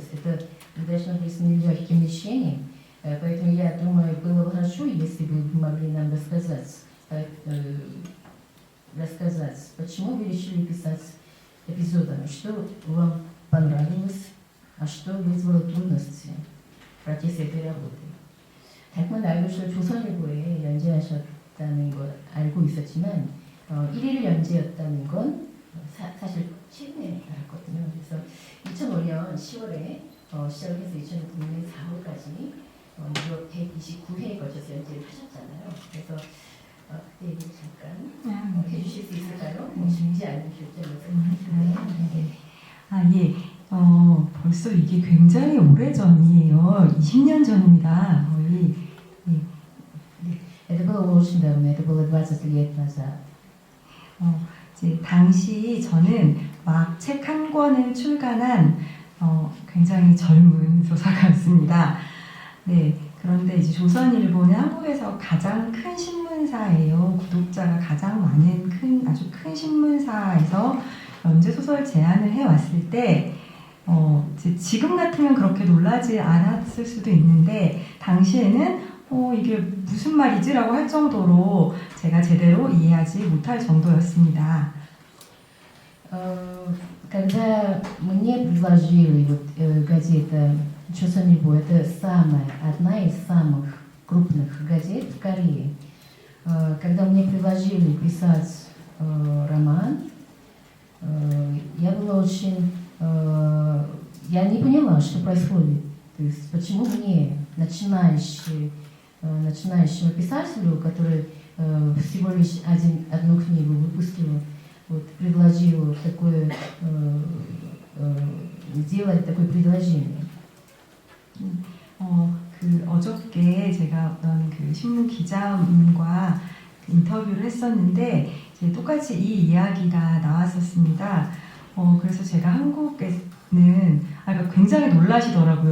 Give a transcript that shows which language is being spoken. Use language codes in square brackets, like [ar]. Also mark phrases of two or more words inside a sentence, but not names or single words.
[ru] Это должно быть с нелегким лечением, поэтому я думаю, было бы хорошо, если бы вы могли нам рассказать, почему вы решили писать эпизодами, что вам понравилось, а что вызвало трудности в процессе этой работы. [ko] 달콤한 알고서 조선일보에 연재하셨다는 걸 알고 있었지만 1일 연재였다는 건 사실 최근에 알았거든요. 그래서 2005년 10월에 시작해서 2009년 4월까지 무려 129회에 걸쳐서 연재를 하셨잖아요. 그래서 그때 얘기 잠깐 해주실 수 있을까요? 쉽지 않은 결정이었을 텐데. 예. 벌써 이게 굉장히 오래전이에요. 20년 전입니다. 거의. [ru] Это было очень давно, это было 20 лет назад. [ko] 이제 당시 저는 막 책 한 권을 출간한 굉장히 젊은 소설가였습니다. 네, 그런데 이제 조선일보는 한국에서 가장 큰 신문사예요. 구독자가 가장 많은 아주 큰 신문사에서 연재 소설 제안을 해왔을 때 지금 같으면 그렇게 놀라지 않았을 수도 있는데 당시에는 이게 무슨 말이지? 라고 할 정도로 제가 제대로 이해하지 못할 정도였습니다. [ru] Когда мне предложили газета «Чосонильбо», это одна из самых крупных газет в Корее. Когда мне предложили писать роман, я была очень... Я не поняла, что происходит. То есть почему мне, начинающему писателю, который всего лишь одну книгу выпустила, вот, предложила такое, сделать такое предложение. [ko] 어저께 제가 어떤 그 신문 기자분과 인터뷰를 했었는데 이제 똑같이 이 이야기가 나왔었습니다. 그래서 제가 한국에는 그러니까 굉장히 놀라시더라고요.